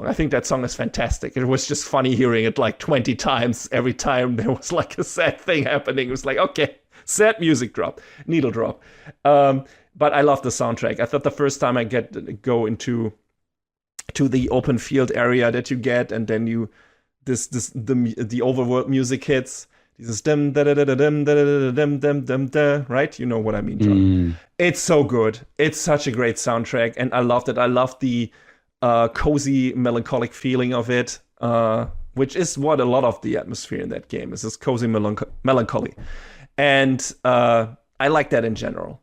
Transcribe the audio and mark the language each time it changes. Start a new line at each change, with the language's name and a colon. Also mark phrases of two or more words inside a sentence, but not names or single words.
English: I think that song is fantastic. It was just funny hearing it like 20 times every time there was like a sad thing happening. It was like, okay, sad music drop, needle drop. But I love the soundtrack. I thought the first time I go into the open field area that you get, and then the overworld music hits. Dieses dim da da da da dim da da da dim dim da, right? You know what I mean, John. It's so good. It's such a great soundtrack, and I loved it. I love the cozy, melancholic feeling of it, which is what a lot of the atmosphere in that game is. This cozy melancholy, and I like that in general.